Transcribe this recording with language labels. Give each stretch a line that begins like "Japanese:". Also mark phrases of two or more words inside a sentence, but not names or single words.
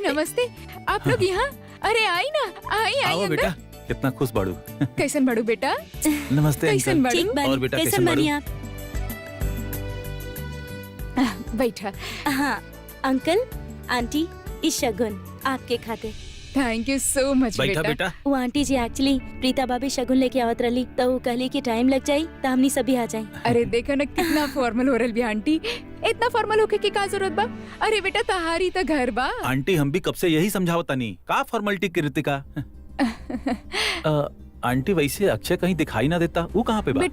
Bhojpuri: नमस्ते, आप लोग यहाँ? अरे आई ना, आई आओ आई बेटा, अंदर। कितना खुश बाड़ू। कैसन बड़ू बेटा? नमस्ते कैसन अंकल। बड़ू? ठीक बानी। और बेटा कैसन कैसन बानी बाड़ू? आप? बैठा। हाँ अंकल आंटी इस शगुन आपके खाते।
English: thank you so much
Bhojpuri: बैठा बेटा। बेटा। वो आंटी जी एक्चुअली प्रीता भाभी शगुन लेके आवत रही तो वो कहली कि टाइम लग जाई तो हमनी सभी आ जाए। अरे देखो ना कितना फॉर्मल हो रहा भी आंटी। इतना फॉर्मल होके की का जरूरत बा? अरे बेटा तहारी तो घर बा। आंटी हम भी कब से यही समझावता नहीं का फॉर्मेलिटी की रीतिका। आंटी वैसे अक्षय कहीं दिखाई ना देता, वो कहाँ पे बा?